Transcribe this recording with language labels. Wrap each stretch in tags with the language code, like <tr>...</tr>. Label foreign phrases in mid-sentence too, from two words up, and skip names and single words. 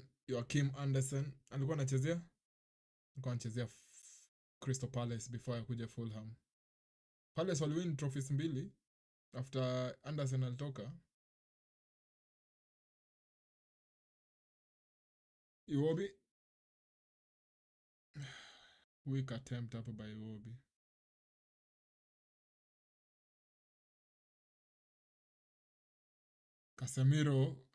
<sw>Joachim Anderson. Alikuwa anachezea Crystal Palace before akuja Fulham. Palace waliwin trophies 2 after Anderson alitoka. Iwobi.</sw> <en>Weak attempt hapo by Iwobi. Casemiro.</en>